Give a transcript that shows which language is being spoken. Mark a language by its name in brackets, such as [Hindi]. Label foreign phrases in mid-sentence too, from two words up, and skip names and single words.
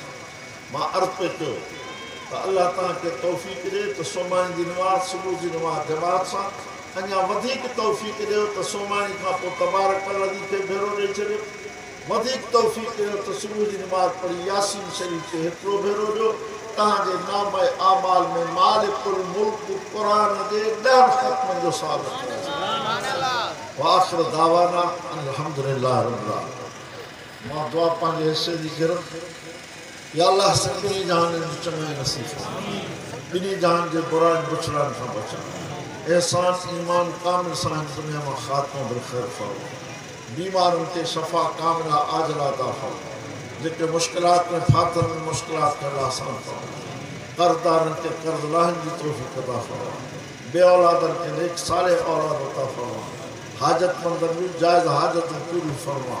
[Sindhi] मां अर्ज़ पियो कयो त अल्लाह तव्हांखे तौफ़ीक़ ॾिए त सुभाणे जी नमाज़, सुबुह जी नमाज़ जमात सां, अञा वधीक तौफ़ीक़ ॾियो त सुभाणे खां पोइ तबारक लज़ी खे भेरो ॾेई छॾियो, वधीक तौफ़ीक़ ॾियो त सुबुह जी नमाज़ पढ़ी यासीन शरीफ़ खे हिकिड़ो भेरो ॾियो। तव्हांजे नाम आमाल में मालिकुल मुल्क क़ुरान जे 10 ख़त्मनि जो साबित थियो। [Arabic] آخر دعوانا الحمد لله رب العالمين. [Sindhi] मां दुआ पंहिंजे हिसे जी गिरम, या अल्लाह सभिनी जहान जी चङाई नसीब फरमाए, ॿिन्ही जहान जे बुराइनि बुछड़नि खां बचाए, एहसान ईमान कामिल सां दुनिया में ख़ात्मो बिलख़ैर फरमाए, बीमारनि खे शफ़ा कामिला आजिला अता फरमाए, जेके मुश्किलात में फाथल में मुश्किलात खे आसान फरमाए, कर्ज़दारनि खे कर्ज़ लाहिण जी तौफ़ीक़ अता फरमाए, बे औलादनि खे नेक सालिह औलाद अता फरमाए, हाजतमंदनि जूं जाइज़ हाजतूं पूरी फरमाए।